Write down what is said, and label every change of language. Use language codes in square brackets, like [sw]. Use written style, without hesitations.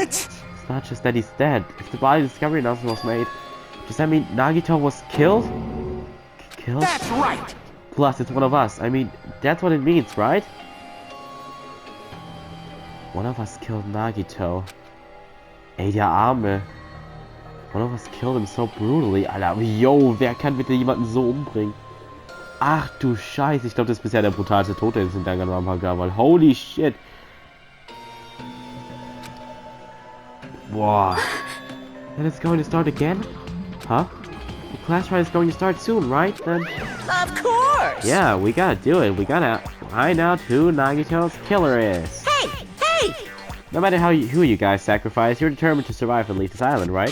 [en] It's not just that he's dead. If the body discovery announcement was made, does that mean Nagito was killed? Killed? That's right. Plus, it's one of us. I mean, that's what it means, right? One of us killed Nagito. [de] Ey, der Arme. [en] One of us killed him so brutally. [de] Alter, yo, wer kann bitte jemanden so umbringen? Ach du Scheiße, ich glaube, das ist bisher der brutalste Tod, den es in Danganronpa gab, weil [en] holy shit. Boah. And it's going to start again? Huh? The class ride is going to start soon, right? Then... Of course! Yeah, we gotta do it. We gotta find out who Nagito's killer is. Hey! Hey! No matter who you guys sacrifice, you're determined to survive and leave this island, right?